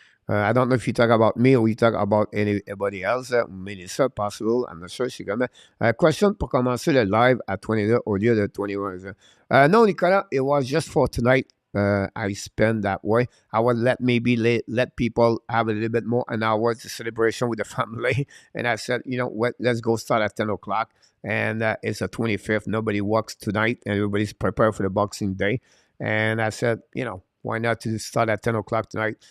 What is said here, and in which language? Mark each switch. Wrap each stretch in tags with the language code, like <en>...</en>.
<en>I don't know if you talk about me or you talk about anybody else. Melissa, possible. I'm not sure.</en> <fr>Question pour commencer le live à 22 au lieu de 21.</fr> <en>No, Nicolas, it was just for tonight. I spend that way. I would let people have a little bit more an hour to celebration with the family. And I said, you know what, let's go start at 10 o'clock. And it's the 25th. Nobody works tonight. And everybody's prepared for the Boxing Day. And I said, why not to start at 10 o'clock tonight?</en>